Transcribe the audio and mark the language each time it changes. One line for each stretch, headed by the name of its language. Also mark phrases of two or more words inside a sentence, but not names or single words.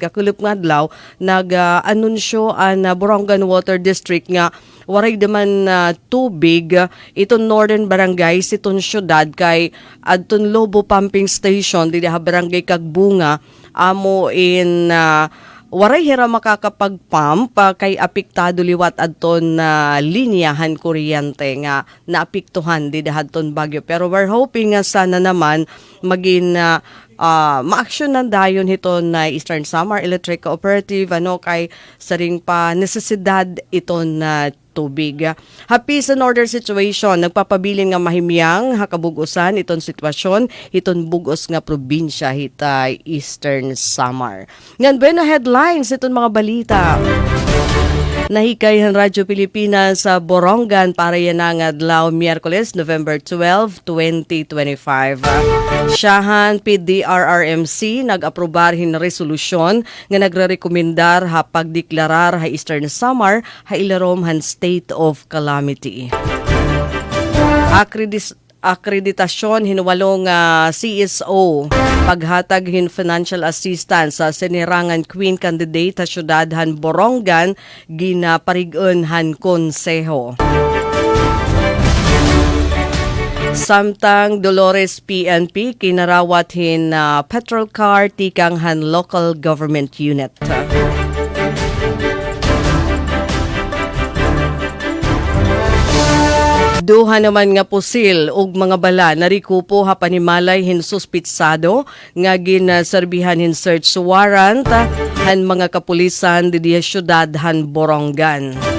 Waray: kakulip nga adlaw nag-anunsyo ang Borongan Water District nga waray daman tubig iton Northern Barangays iton syudad kay adton Lobo Pumping Station didi ha Barangay Kagbunga amo in waray hira makakapag-pump kay apektado liwat adton na linyahan kuryente nga naapektuhan di dahadton bagyo. Pero
English: we're hoping
Waray: nga
Filipino: sana naman maging ma-action ng
Waray: dayon ito na Eastern Samar Electric Cooperative kay saring pa nesesidad ito na tubig.
English: Happy sa order situation,
Waray: nagpapabilin nga mahimyang hakabugusan iton sitwasyon, iton bugos nga probinsya hita Eastern Samar. Ngan bueno headlines iton mga balita. Nahikay ang Radyo Pilipinas sa Borongan para yan ang adlaw Miyerkules, November 12, 2025. Siyahan PDRRMC nag-aprobarhin na resolusyon nga nagre-rekomendar ha pagdeklarar ha Eastern Samar ha ilarom han
English: state of calamity.
Waray: Akreditasyon hinuwalong CSO paghatag hin
English: financial assistance
Waray: sa sinirangan
English: Queen candidate
Waray: sa syudad han Borongan ginaparigon han konseho. Samtang Dolores PNP kinarawat hin petrol car tikang han local government unit. Duha naman nga pusil ug mga bala narikupo ha panimalay hin suspitsado nga ginserbihan hin search warrant han mga kapulisan di syudad han Borongan.